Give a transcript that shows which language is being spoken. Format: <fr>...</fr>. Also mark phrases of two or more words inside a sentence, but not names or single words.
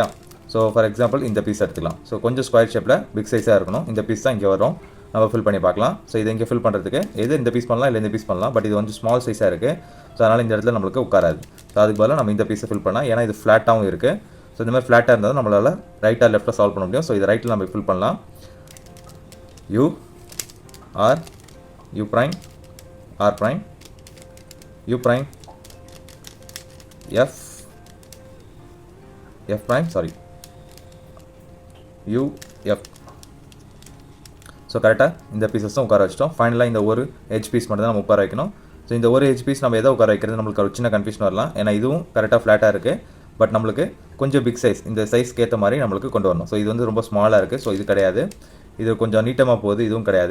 <en>so for example</en> <ta>இந்த பீஸ் எடுத்துக்கலாம். ஸோ கொஞ்சம்</ta> <en>square shape-இல் big size-ஆக</en> <ta>இருக்கணும். இந்த பீஸ் தான் இங்கே வரும். நம்ம ஃபில் பண்ணி பார்க்கலாம். ஸோ இதை இங்கே ஃபில் பண்ணுறதுக்கு இந்த பீஸ் பண்ணலாம், இல்லை இந்த பீஸ் பண்ணலாம். பட் இது கொஞ்சம்</ta> <en>small size-ஆக</en> <ta>இருக்குது. ஸோ அதனால் இந்த இடத்துல நம்மளுக்கு உட்காராது. ஸோ அதுக்கு பதிலாக நம்ம இந்த பீஸை ஃபில் பண்ணலாம். ஏன்னா இது ஃப்ளாட்டாகவும் இருக்குது. ஸோ இந்த மாதிரி ஃப்ளாட்டாக இருந்தால் நம்மளால்</ta> <en>right-ஆக left-ஆக solve</en> <ta>பண்ண முடியும். ஸோ இது ரைட்டில் நம்ம ஃபில் பண்ணலாம்.</ta> <en>U R U prime R prime U prime F F prime sorry U F.</en> <ta>ஸோ கரெக்டாக இந்த பீசஸும் உட்கார வச்சிட்டோம். ஃபைனலாக இந்த ஒரு</ta> <en>edge piece</en> <ta>மட்டும் தான் நம்ம உட்கார வைக்கணும். ஸோ இந்த ஒரு</ta> <en>edge piece</en> <ta>நம்ம எதை உட்கார வைக்கிறது நம்மளுக்கு ஒரு சின்ன கன்ஃபியூஷன் வரலாம். ஏன்னா இதுவும்</ta> <en>correct-ஆக flat-ஆக</en> <ta>இருக்குது. பட் நம்மளுக்கு கொஞ்சம்</ta> <en>big size,</en> <ta>இந்த சைஸ்க்கு ஏற்ற மாதிரி நம்மளுக்கு கொண்டு வரணும். ஸோ இது வந்து ரொம்ப ஸ்மாலாக இருக்குது. ஸோ இது கிடையாது. இது கொஞ்சம் நீட்டமாக போகுது. இதுவும் கிடையாது.</ta>